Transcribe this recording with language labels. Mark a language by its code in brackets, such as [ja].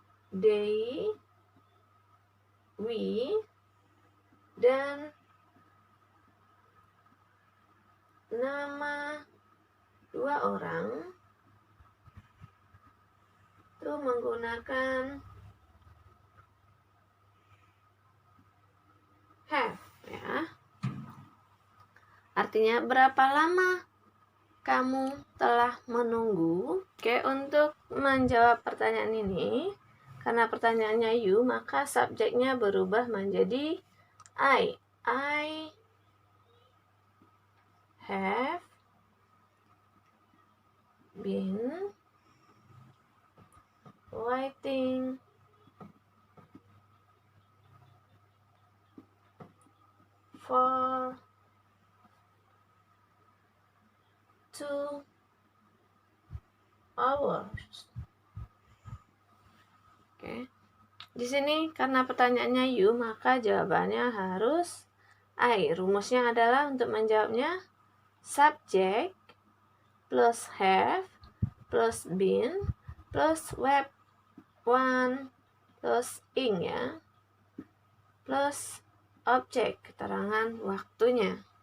[id] they, we, dan nama dua orang itu menggunakan have, ya. Artinya berapa lama kamu telah menunggu? Oke, untuk menjawab pertanyaan ini, karena pertanyaannya you, maka subjeknya berubah menjadi I. [en] I have been waiting for 2 hours. [id] Oke. Di sini karena pertanyaannya you, maka jawabannya harus I. Rumusnya adalah untuk menjawabnya subject plus have plus been plus verb 1 plus ing, ya, plus objek, keterangan waktunya.